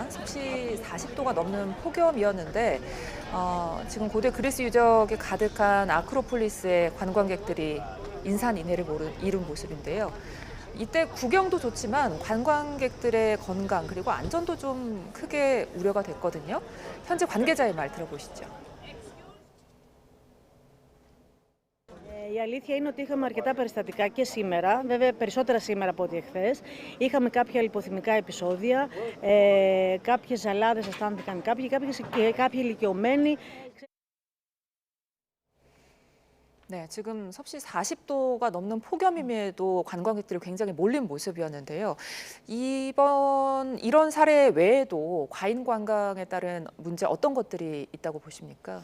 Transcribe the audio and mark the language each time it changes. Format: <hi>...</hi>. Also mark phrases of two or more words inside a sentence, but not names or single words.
<ko>섭씨 40도가 넘는 폭염이었는데 지금 고대 그리스 유적에 가득한 아크로폴리스의 관광객들이 인산인해를 이룬 모습인데요. 이때 구경도 좋지만 관광객들의 건강 그리고 안전도 좀 크게 우려가 됐거든요. 현재 관계자의 말 들어보시죠.</ko> <el>Η αλήθεια είναι ότι είχαμε αρκετά περιστατικά και σήμερα, βέβαια περισσότερα σήμερα από ό,τι εχθές. Είχαμε κάποια λιποθυμικά επεισόδια, κάποιες ζαλάδες αισθάνθηκαν κάποιοι ηλικιωμένοι.</el> <ko>네, 지금 섭씨 40도가 넘는 폭염임에도 관광객들이 굉장히 몰린 모습이었는데요. 이런 사례 외에도 과잉 관광에 따른 문제 어떤 것들이 있다고 보십니까?</ko>